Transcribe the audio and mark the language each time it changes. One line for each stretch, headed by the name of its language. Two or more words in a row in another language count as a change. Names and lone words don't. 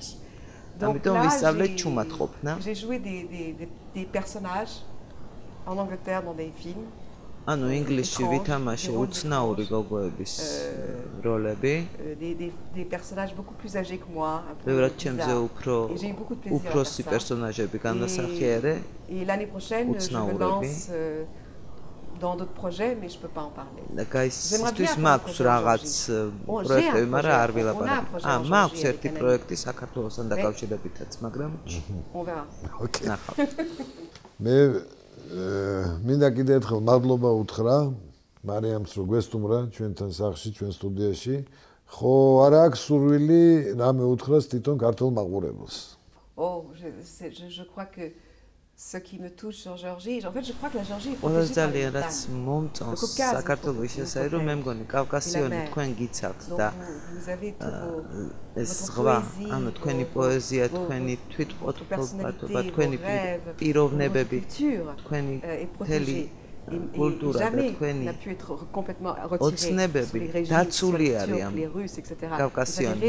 Georgian: ამიტომ ვისწავლეთ ჩუმად ყოფნა.
French: J'ai joué des personnages en Angleterre dans des films.
Georgian: ანუ ინგლისში ვითამაშე უცნაური გოგოების როლები.
French: Des personnages beaucoup plus âgés que moi, un peu.
Georgian: ბევრად ჩემზე უფროსი პერსონაჟები განასახიერე.
French: Et l'année prochaine, je me lance dans d'autres projets, mais je peux pas en parler.
Georgian: J'aimerais მაქვს რაღაც პროექტები, მაგრამ არ ვილაპარაკ. მაქვს ერთი პროექტი საქართველოსთან დაკავშირებითაც, მაგრამ
French: on verra.
Georgian: Okay. მე მინდა კიდე ერთხელ მადლობა უთხრა მარიამს რომ გვესტუმრა ჩვენთან სახლში, ჩვენ სტუდიაში. ხო, არ აქვს სურვილი რამე უთხრას თვითონ ქართულ მაყურებელს.
French: Oh, je crois que ce qui me touche sur Géorgie, en fait, je crois que la Géorgie est protégée par
Georgian: ძალიან რაც მომწონს საქართველოს შესაძლოა რომ მე მგონი კავკასიონი თქვენ გიცავთ და ეს ზღვა, ანუ თქვენი პოეზია, თქვენი თვითყოფობა, თქვენი პიროვნებები, თქვენი მთელი კულტურა და თქვენი ოცნებები დაცული არის ამ კავკასიონში.